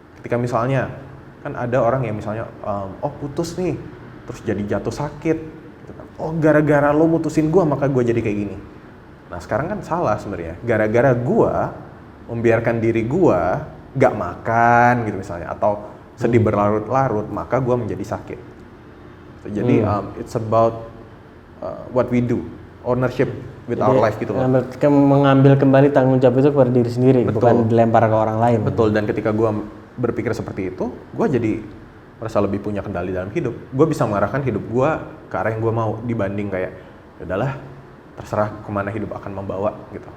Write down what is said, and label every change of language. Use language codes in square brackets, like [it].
[id] Ketika misalnya kan ada orang yang misalnya putus nih terus jadi jatuh sakit gitu kan. Gara-gara lo mutusin gue maka gue jadi kayak gini. Nah sekarang kan salah sebenarnya, gara-gara gue membiarkan diri gue gak makan gitu misalnya atau sedih berlarut-larut maka gue menjadi sakit. Jadi [en] it's about what we do, ownership with our life [id] gitu loh. Mengambil kembali tanggung jawab itu kepada diri sendiri. Betul. Bukan dilempar ke orang lain. Betul, dan ketika gue berpikir seperti itu, gue jadi merasa lebih punya kendali dalam hidup. Gue bisa mengarahkan hidup gue ke arah yang gue mau dibanding kayak yaudahlah terserah kemana hidup akan membawa gitu.